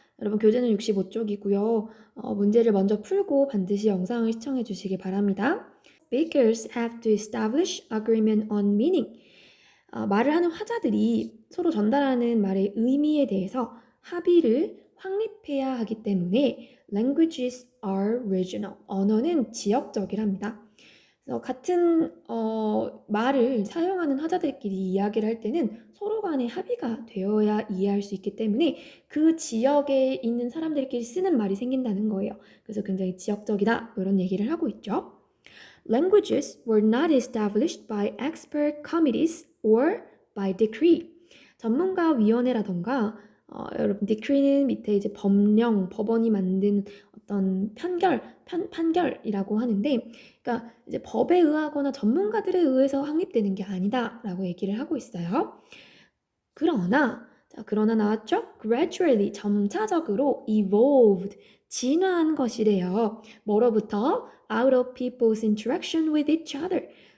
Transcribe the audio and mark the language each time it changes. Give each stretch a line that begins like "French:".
Korean: 여러분 교재는 65쪽이고요. 문제를 먼저 풀고 반드시 영상을 시청해 주시기 바랍니다.
English: Speakers have to establish agreement on meaning.
Korean: 말을 하는 화자들이 서로 전달하는 말의 의미에 대해서 합의를 확립해야 하기 때문에
English: languages are regional.
Korean: 언어는 지역적이랍니다. 그래서 같은 말을 사용하는 화자들끼리 이야기를 할 때는 서로 간에 합의가 되어야 이해할 수 있기 때문에 그 지역에 있는 사람들끼리 쓰는 말이 생긴다는 거예요. 그래서 굉장히 지역적이다 이런 얘기를 하고 있죠.
English: Languages were not established by expert committees or by decree.
Korean: 전문가 위원회라던가 여러분 decree는 밑에 이제 법령, 법원이 만든 어떤 판결이라고 하는데, 그러니까 이제 법에 의하거나 전문가들에 의해서 확립되는 게 아니다라고 얘기를 하고 있어요. 그러나 나왔죠? Gradually, 점차적으로 evolved, 진화한 것이래요. 뭐로부터?
English: Out of people's interaction with each other.